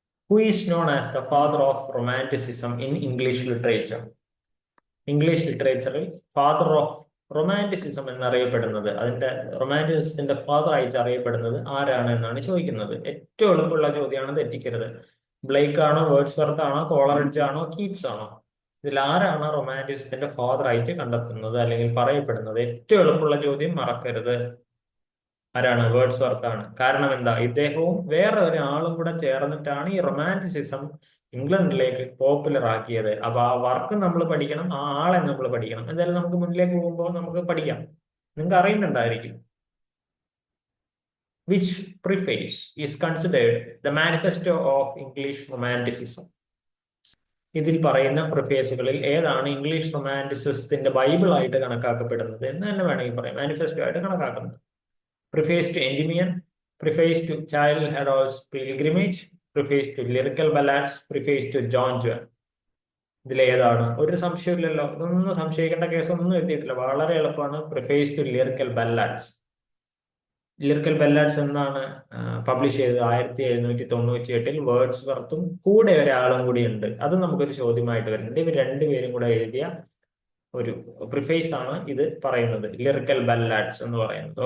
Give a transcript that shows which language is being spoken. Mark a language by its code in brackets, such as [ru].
[en] Who is known as the father of romanticism in English literature? [ml] English ലിറ്ററേച്ചറിൽ father of romanticism എന്നറിയപ്പെടുന്നത്, അതിന്റെ റൊമാൻറ്റിസിസത്തിന്റെ father ആയിട്ട് അറിയപ്പെടുന്നത് ആരാണ് എന്നാണ് ചോദിക്കുന്നത്. ഏറ്റവും എളുപ്പമുള്ള ചോദ്യമാണ്, തെറ്റിക്കരുത്. ബ്ലേക്ക് ആണോ, വേർഡ്സ്വർത്ത് ആണോ, കോളറിഡ്ജ് ആണോ, കീറ്റ്സ് ആണോ? ഇതിൽ ആരാണ് റൊമാൻറ്റിസിസത്തിന്റെ ഫാദർ ആയിട്ട് കണ്ടെത്തുന്നത് അല്ലെങ്കിൽ പറയപ്പെടുന്നത്? ഏറ്റവും എളുപ്പമുള്ള ചോദ്യം, മറക്കരുത്. ആരാണ്? വേർഡ്സ്വർത്ത് ആണ്. കാരണം എന്താ? ഇദ്ദേഹവും വേറെ ഒരാളും കൂടെ ചേർന്നിട്ടാണ് ഈ റൊമാൻറ്റിസിസം ഇംഗ്ലണ്ടിലേക്ക് പോപ്പുലർ ആക്കിയത്. അപ്പൊ ആ വർക്ക് നമ്മൾ പഠിക്കണം, ആ ആളെ നമ്മൾ പഠിക്കണം. എന്തായാലും നമുക്ക് മുന്നിലേക്ക് പോകുമ്പോൾ നമുക്ക് പഠിക്കാം. നിങ്ങൾക്ക് അറിയുന്നുണ്ടായിരിക്കും. [en] Which preface is considered the manifesto of English romanticism? [ml] ഇതിൽ പറയുന്ന പ്രിഫേസുകളിൽ ഏതാണ് ഇംഗ്ലീഷ് റൊമാൻറ്റിസിസത്തിന്റെ ബൈബിൾ ആയിട്ട് കണക്കാക്കപ്പെടുന്നത് എന്ന് തന്നെ വേണമെങ്കിൽ പറയാം, മാനിഫെസ്റ്റോ ആയിട്ട് കണക്കാക്കുന്നത്? [en] Preface to Endymion, Preface to Childe Harold's Pilgrimage, Preface to Lyrical Ballads, Preface to John Donne. [ml] ഇതിലേതാണ്? ഒരു സംശയമില്ലല്ലോ. ഇതൊന്നും സംശയിക്കേണ്ട കേസൊന്നും എഴുതിയിട്ടില്ല, വളരെ എളുപ്പമാണ്. Preface to lyrical ബല്ലാഡ്സ്. ലിറിക്കൽ ബല്ലാഡ്സ് എന്നാണ് പബ്ലിഷ് ചെയ്തത് 1798. വേർഡ്സ്വർത്തും കൂടെ ഒരാളും കൂടി ഉണ്ട്. അത് നമുക്കൊരു ചോദ്യമായിട്ട് വരുന്നുണ്ട്. ഇവർ രണ്ടുപേരും കൂടെ എഴുതിയ ഒരു പ്രിഫേസ് ആണ് ഇത് പറയുന്നത്, ലിറിക്കൽ ബല്ലാഡ്സ് എന്ന് പറയുന്നത്.